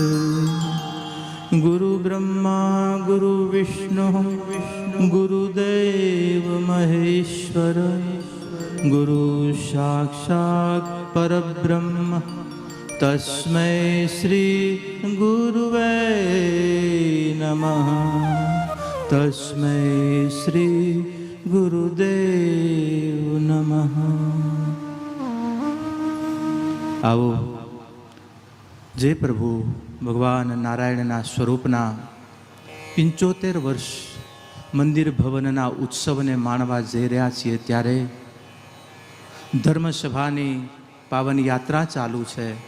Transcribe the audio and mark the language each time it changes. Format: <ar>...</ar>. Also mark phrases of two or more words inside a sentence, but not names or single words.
<sa>गुरु ब्रह्मा गुरु विष्णु गुरुदेव महेश्वर गुरु साक्षात् परब्रह्म तस्मै श्री गुरुवे नमः। तस्मै श्री गुरुदेव नमः।</sa> <gu>આવો જે પ્રભુ ભગવાન નારાયણના સ્વરૂપના 75 વર્ષ મંદિર ભવનના ઉત્સવને માણવા જઈ રહ્યા છીએ, ત્યારે ધર્મસભાની પાવન યાત્રા ચાલુ છે.</gu>